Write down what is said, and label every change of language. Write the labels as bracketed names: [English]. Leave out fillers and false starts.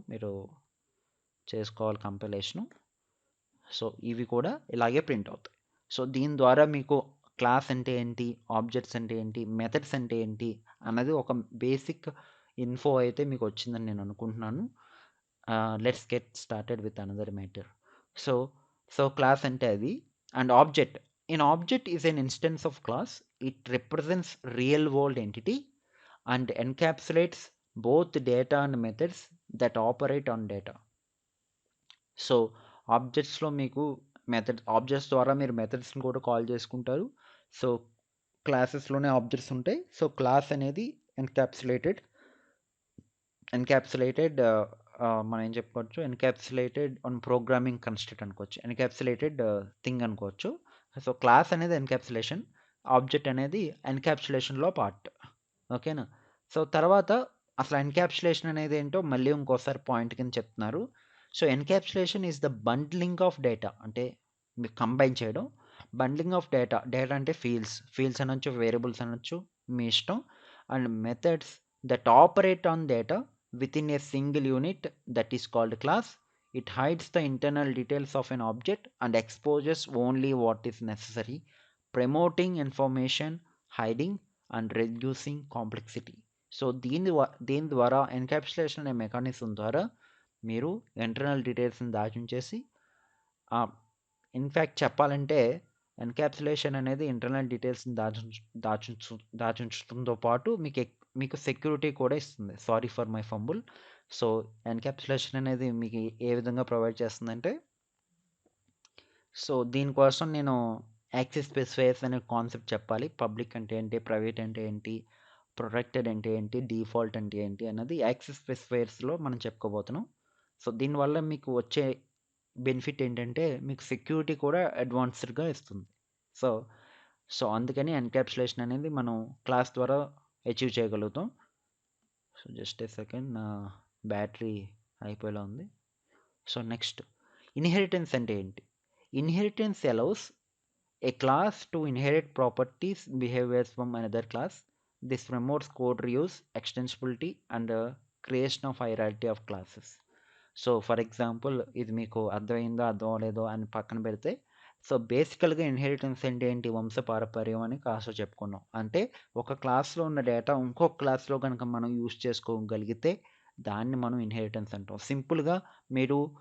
[Telugu] మీరు చేసుకోవాలి కంపైలేషను. సో, ఇవి కూడా ఇలాగే ప్రింట్ అవుతాయి. సో, దీని ద్వారా మీకు క్లాస్ అంటే ఏంటి? ఆబ్జెక్ట్స్ అంటే ఏంటి? మెథడ్స్ అంటే ఏంటి? అన్నది ఒక బేసిక్ ఇన్ఫో అయితే మీకు వచ్చిందని నేను అనుకుంటున్నాను. [English] Let's get started with another matter. [Telugu] So, class అంటే అది. And object. [English] An object is an instance of class. It represents real world entity and encapsulates both data and methods that operate on data. [Telugu] So, ఆబ్జెక్ట్స్‌లో మీకు objects ద్వారా మీరు మెథడ్స్‌ని కూడా call చేసుకుంటారు. So, క్లాసెస్‌లోనే objects ఉంటాయి. So, class అనేది encapsulated encapsulated మనం ఏం చెప్పుకోవచ్చు? ఎన్‌క్యాప్సులేటెడ్ ఆన్ ప్రోగ్రామింగ్ కన్‌స్ట్రక్ట్ అనుకోవచ్చు. ఎన్‌క్యాప్సులేటెడ్ థింగ్ అనుకోవచ్చు. సో, క్లాస్ అనేది ఎన్‌క్యాప్సులేషన్. ఆబ్జెక్ట్ అనేది ఎన్‌క్యాప్సులేషన్‌లో పార్ట్. ఓకేనా? సో, తర్వాత అసలు ఎన్‌క్యాప్సులేషన్ అనేది ఏంటో మళ్ళీ ఇంకోసారి పాయింట్ కింద చెప్తున్నారు. [English] So, encapsulation is the bundling of data. [Telugu] అంటే మీరు కంబైన్ చేయడం. [English] Bundling of data. [Telugu] డేటా అంటే ఫీల్డ్స్ అనొచ్చు, వేరియబుల్స్ అనొచ్చు మీ ఇష్టం. [English] And methods that operate on data within a single unit that is called class. It hides the internal details of an object and exposes only what is necessary, promoting information hiding and reducing complexity. [Telugu] So, దీని ద్వారా encapsulation అనే mechanism ద్వారా మీరు internal డీటెయిల్స్‌ని దాచుంచేసి in fact చెప్పాలంటే encapsulation అనేది internal డీటెయిల్స్‌ని దాచుంచడంతో పాటు మీకు security కూడా ఇస్తుంది. [English] Sorry for my fumble. [Telugu] So, encapsulation అనేది మీకు ఏ విధంగా ప్రొవైడ్ చేస్తుందంటే, సో, దీనికోసం నేను యాక్సెస్ స్పెసిఫైయర్స్ అనే కాన్సెప్ట్ చెప్పాలి. పబ్లిక్ అంటే ఏంటి? ప్రైవేట్ అంటే ఏంటి? ప్రొటెక్టెడ్ అంటే ఏంటి? డిఫాల్ట్ అంటే ఏంటి? అన్నది యాక్సెస్ స్పెసిఫైయర్స్‌లో మనం చెప్పుకోబోతున్నాం. సో, దీనివల్ల మీకు వచ్చే బెనిఫిట్ ఏంటంటే, మీకు సెక్యూరిటీ కూడా అడ్వాన్స్డ్‌గా ఇస్తుంది. సో, అందుకని ఎన్‌క్యాప్సులేషన్ అనేది మనం క్లాస్ ద్వారా అచీవ్ చేయగలుగుతాం. సో, [English] just a second [Telugu] నా బ్యాటరీ అయిపోయేలా ఉంది. సో, నెక్స్ట్ ఇన్‌హెరిటెన్స్ అంటే ఏంటి? [English] Inheritance allows a class to inherit properties behaviors from another class. This promotes code reuse, extensibility, and creation of hierarchy of classes. [Telugu] So, for example ఇది మీకు అర్థమైందో అర్థం అవ్వలేదో అని పక్కన పెడితే, సో, బేసికల్‌గా ఇన్‌హెరిటెన్స్ అంటే ఏంటి? వంశపారపర్యం అని క్లాస్‌లో చెప్పుకున్నాం. అంటే ఒక క్లాస్‌లో ఉన్న డేటా ఇంకొక క్లాస్‌లో గనుక మనం యూజ్ చేసుకోగలిగితే దాన్ని మనం ఇన్‌హెరిటెన్స్ అంటాం. సింపుల్‌గా మీరు